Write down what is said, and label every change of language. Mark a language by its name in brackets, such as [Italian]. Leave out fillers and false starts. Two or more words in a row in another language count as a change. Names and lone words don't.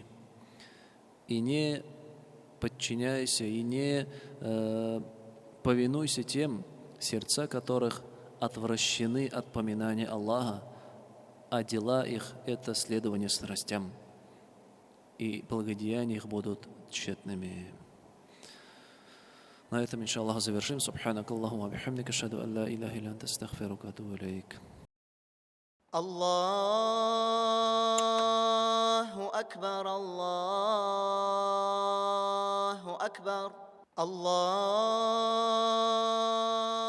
[Russian] И не подчиняйся, и не повинуйся тем, сердца которых отвращены от поминания Аллаха, а дела их – это следование страстям, и благодеяния их будут тщетными. На этом, иншаллах, завершим. [Arabic] سبحانك اللهم وبحمدك أشهد أن لا إله إلا أنت أستغفرك وأتوب إليك. الله أكبر الله أكبر الله